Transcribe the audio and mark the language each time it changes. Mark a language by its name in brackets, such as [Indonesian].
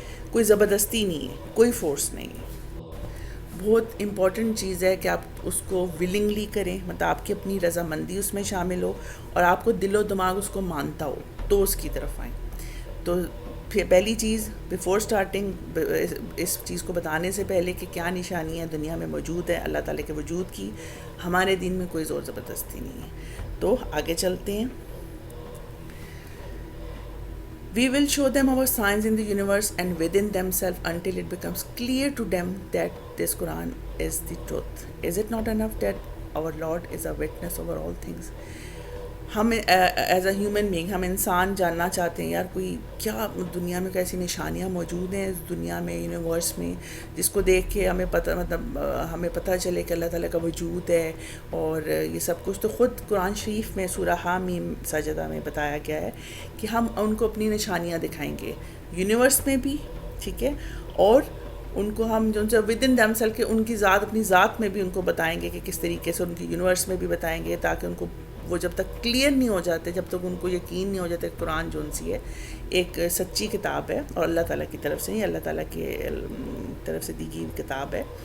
[Urdu] کوئی زبردستی نہیں ہے، کوئی فورس نہیں ہے. بہت امپورٹنٹ چیز ہے کہ آپ اس کو ولنگلی کریں، مطلب آپ کی اپنی رضامندی اس میں شامل ہو اور آپ کو دل و دماغ اس کو مانتا ہو تو اس کی طرف آئیں. تو پھر پہلی چیز [English] before starting, [Urdu] اس چیز کو بتانے سے پہلے کہ کیا نشانیاں دنیا میں موجود ہیں اللہ تعالیٰ کے وجود کی، ہمارے دین میں کوئی زور زبردستی نہیں ہے. تو آگے چلتے ہیں. [English] We will show them our signs in the universe and within themselves until it becomes clear to them that this Quran is the truth. Is it not enough that our Lord is a witness over all things? [Urdu] ہم [English] as a human being, [Urdu] ہم انسان جاننا چاہتے ہیں یار کوئی کیا دنیا میں کیسی نشانیاں موجود ہیں اس دنیا میں، یونیورس میں، جس کو دیکھ کے ہمیں ہمیں پتہ چلے کہ اللہ تعالیٰ کا وجود ہے اور یہ سب کچھ. تو خود قرآن شریف میں سورہ حامیم سجدہ میں بتایا گیا ہے کہ ہم ان کو اپنی نشانیاں دکھائیں گے یونیورس میں بھی، ٹھیک ہے، اور ان کو ہم جو ان سے [English] within themselves [Urdu] کے ان کی ذات، اپنی ذات میں بھی ان کو بتائیں گے کہ کس طریقے سے، ان کی یونیورس میں بھی بتائیں گے، تاکہ ان کو وہ جب تک کلیئر نہیں ہو جاتے، جب تک ان کو یقین نہیں ہو جاتا کہ قرآن جو ان سی ہے ایک سچی کتاب ہے اور اللہ تعالیٰ کی طرف سے نہیں، اللہ تعالیٰ کی طرف سے دی گئی کتاب ہے.